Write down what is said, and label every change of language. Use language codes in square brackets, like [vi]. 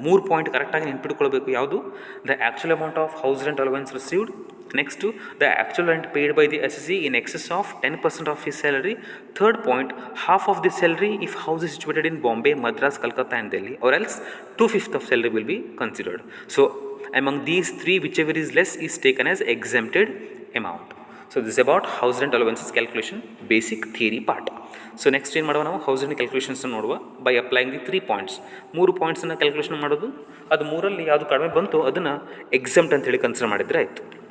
[kn] 3 point ಕರೆಕ್ಟಾಗಿ ನೆನ್ಪಿಟ್ಕೊಳ್ಬೇಕು. ಯಾವುದು, [en] The actual amount of house rent allowance received, next the actual rent paid by the SC in excess of 10% of his salary, third point half of the salary if house is situated in Bombay, Madras, Calcutta and Delhi, or else 2/5 of salary will be considered. So among these 3 whichever is less is taken as exempted amount. So this is about house rent allowances calculation basic theory part. So next [kn] ಏನು ಮಾಡುವ ನಾವು [en] house rent calculations ನೋಡುವ by applying the 3 points. [kn] 3 ಪಾಯಿಂಟ್ಸನ್ನು calculation ಮಾಡೋದು, ಅದು 3ರಲ್ಲಿ ಯಾವುದು ಕಡಿಮೆ ಬಂತು ಅದನ್ನು exempt ಅಂತೇಳಿ ಕನ್ಸಿಡರ್ ಮಾಡಿದರೆ ಆಯಿತು.